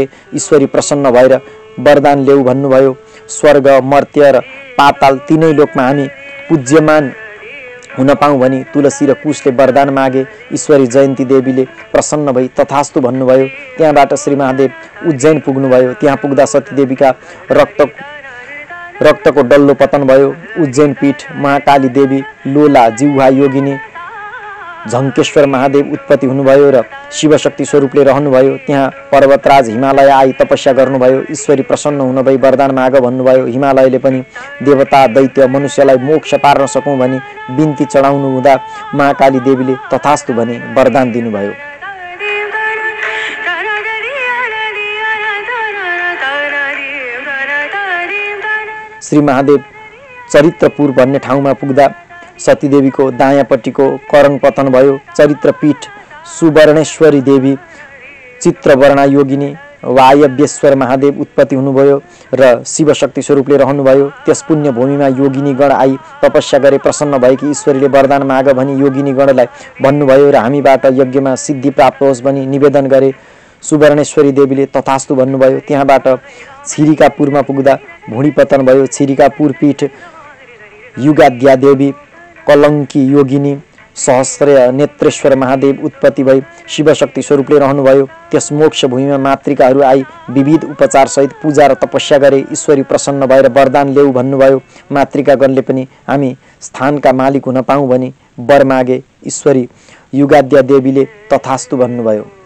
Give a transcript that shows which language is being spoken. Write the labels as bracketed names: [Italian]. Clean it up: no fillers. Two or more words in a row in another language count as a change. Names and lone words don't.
[Nepali] ईश्वरी प्रसन्न भएर वरदान ल्याऊ भन्नुभयो। स्वर्ग मर्त्य र पाताल तीनै लोकमा हामी पूज्यमान हुन पाऊँ भनी तुलसी र कुशले वरदान मागे। ईश्वरी जयन्ती देवीले प्रसन्न भई तथास्तु भन्नुभयो। त्यहाँबाट श्री महादेव उज्जैन पुग्नुभयो। त्यहाँ पुग्दा सतीदेवीका रक्तको डल्लो पतन भयो। उज्जैन पीठ महाकाली देवी लोला जिह्वा योगिनी झङ्केश्वर महादेव उत्पत्ति हुनुभयो र शिवशक्ति स्वरूपले रहनुभयो। त्यहाँ पर्वतराज हिमालय आई तपस्या गर्नुभयो। ईश्वरी प्रसन्न हुन भई वरदान माग भन्नुभयो। हिमालयले पनि देवता दैत्य मनुष्यलाई मोक्ष पार्न सकौँ भनी बिन्ती चढाउनु हुँदा महाकाली देवीले तथास्तु भनी वरदान दिनुभयो। श्री महादेव चरित्रपुर भन्ने ठाउँमा पुग्दा सतीदेवीको दायाँपट्टिको करङ पतन भयो। चरित्रपीठ सुवर्णेश्वरी देवी चित्रवर्णा योगिनी वायव्येश्वर महादेव उत्पत्ति हुनुभयो र शिवशक्ति स्वरूपले रहनुभयो। त्यस पुण्य भूमिमा योगिनीगण आई तपस्या गरे। प्रसन्न भएकी ईश्वरीले वरदान माग भनी योगिनीगणलाई भन्नुभयो र हामीबाट यज्ञमा सिद्धि प्राप्त होस् भनी निवेदन गरे। सुवर्णेश्वरी देवीले तथास्तु भन्नुभयो। त्यहाँबाट छिरिकापुरमा पुग्दा भुँडी पतन भयो। छिरिकापुर पीठ युगाद्या देवी कलङ्की योगिनी सहस्र नेत्रेश्वर महादेव उत्पत्ति भई शिवशक्ति स्वरूपले रहनुभयो। त्यस मोक्ष भूमिमा मातृकाहरू आई विविध उपचारसहित पूजा र तपस्या गरे। ईश्वरी प्रसन्न भएर वरदान ल्याऊ भन्नुभयो। मातृकागणले पनि हामी स्थानका मालिक हुन पाऊँ भनी वर मागे। ईश्वरी युगाद्या देवीले तथास्तु भन्नुभयो।